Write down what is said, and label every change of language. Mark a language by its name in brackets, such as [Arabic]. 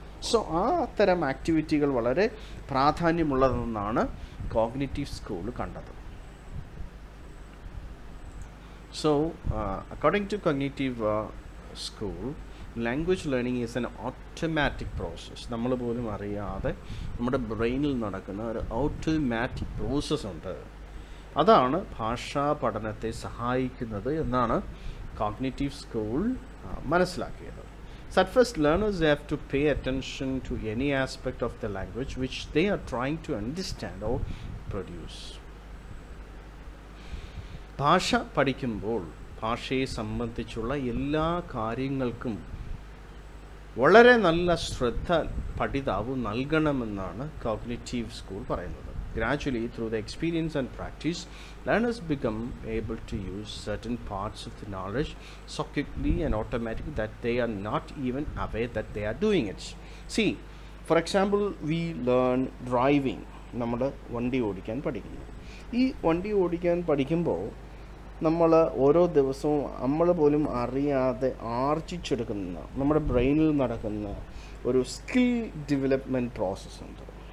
[Malayalam] So അത്തരം ആക്ടിവിറ്റികൾ വളരെ പ്രാധാന്യമുള്ളതെന്നാണ് cognitive school കണ്ടത്. [English] So, according to cognitive school, language learning is an automatic process. [Malayalam] നമ്മൾ പോലും അറിയാതെ നമ്മുടെ ബ്രെയിനിൽ നടക്കുന്ന ഒരു ഓട്ടോമാറ്റിക് പ്രോസസ്സ് ഉണ്ട്. അതാണ് ഭാഷാ പഠനത്തെ സഹായിക്കുന്നത് എന്നാണ് കോഗ്നിറ്റീവ് സ്കൂൾ മനസ്സിലാക്കിയത്. [English] So at first, learners have to pay attention to any aspect of the language which they are trying to understand or produce. [Malayalam] ഭാഷ പഠിക്കുമ്പോൾ ഭാഷയെ സംബന്ധിച്ചുള്ള എല്ലാ കാര്യങ്ങൾക്കും വളരെ നല്ല ശ്രദ്ധ പഠിതാവ് നൽകണമെന്നാണ് കോഗ്നിറ്റീവ് സ്കൂൾ പറയുന്നത്. [English] Gradually, through the experience and practice, learners become able to use certain parts of the knowledge so quickly and automatically that they are not even aware that they are doing it. See, for example, we learn driving. [Malayalam] നമ്മൾ വണ്ടി ഓടിക്കാൻ പഠിക്കുന്നു. ഈ വണ്ടി ഓടിക്കാൻ പഠിക്കുമ്പോൾ നമ്മൾ ഓരോ ദിവസവും നമ്മൾ പോലും അറിയാതെ ആർജിച്ചെടുക്കുന്ന, നമ്മുടെ ബ്രെയിനിൽ നടക്കുന്ന ഒരു സ്കിൽ ഡെവലപ്മെൻറ്റ് പ്രോസസ്സുണ്ട്.